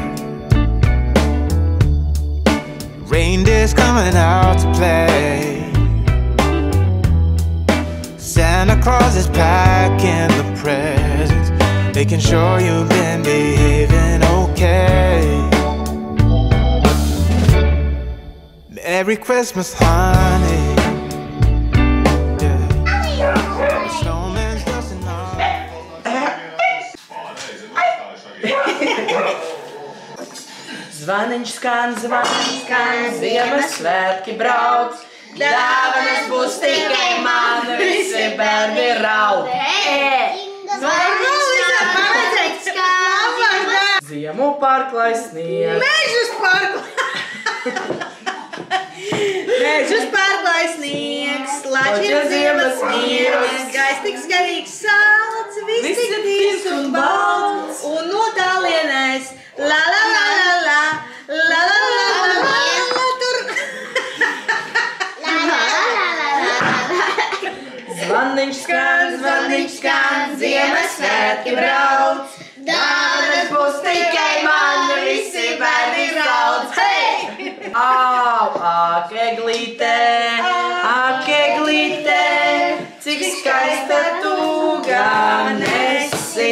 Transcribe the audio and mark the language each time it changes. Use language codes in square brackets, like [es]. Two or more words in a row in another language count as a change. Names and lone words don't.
[en] Reindeer's coming out to play. Santa Claus is packing the presents, making sure you've been behaving okay. Merry Christmas, honey. [lv] Zvaniņš skan, Ziemassvētki brauc, dāvanas būs tikai man, visi bērni raud. Ziemu pārklāj sniegs. Mežus pārklāj sniegs, lačiem ziemas mieros, gaiss tik garīgs salds, viss tik tīrs un balts, un no tālienēs la la la la la, la la la la la la tur. Zvaniņš skan, Ziemassvētki brauc, dāvanas būs tikai man, visi bērni raud. Hei! Au, ak, eglīte, cik skaista tu gan esi.